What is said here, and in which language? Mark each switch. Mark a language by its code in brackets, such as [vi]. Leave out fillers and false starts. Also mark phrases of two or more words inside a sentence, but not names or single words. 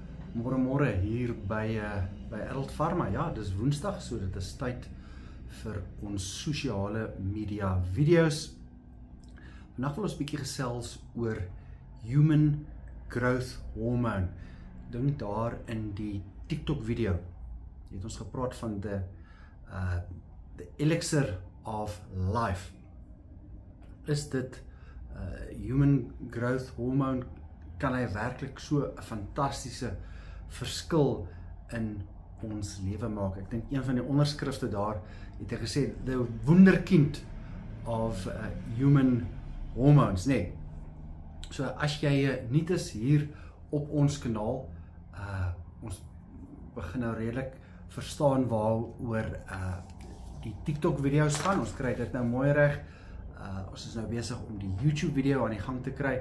[af] Môre hier by Adult Pharma. Ja, dis Woensdag, so dit is tyd vir ons sosiale media video's. Vandag wil ons 'n bietjie gesels oor [en] Human Growth Hormone. [af] Dink daar in die TikTok video. Het ons gepraat van [en] the elixir of life. [af] Is dit [en] Human Growth Hormone? [af] Kan hy werklik so 'n fantastiese verskil in ons lewe maak? Ek dink een van die onderskrifte daar het hy gesê, [en] the wonderkind of human hormones, [af] nee. So as jy nuut is hier op ons kanaal, ons begin nou redelik verstaan waaroor die TikTok video's gaan. Ons kry dit nou mooi reg. Ons is nou besig om die YouTube video aan die gang te kry.